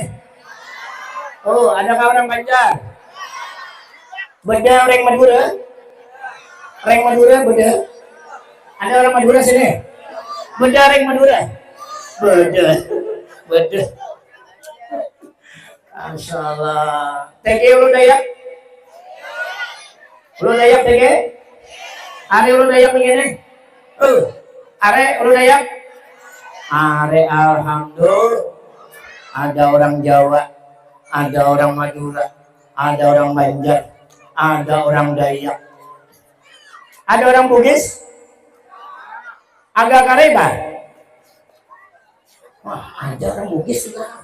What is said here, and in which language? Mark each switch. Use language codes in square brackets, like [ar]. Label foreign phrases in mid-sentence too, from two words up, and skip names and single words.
[id] Oh, adakah orang Banjar? Beda orang Madura? Orang Madura beda? Ada orang Madura sini? Beda orang Madura? Beda. Masya Allah. TG ulu Dayak? Ulu Dayak TG? Are ulu Dayak begini? Are ulu Dayak? Are alhamdulillah. Ada orang Jawa, ada orang Madura, ada orang Banjar, ada orang Dayak. Ada orang Bugis? Agak Kareba? Wah, ada orang Bugis juga.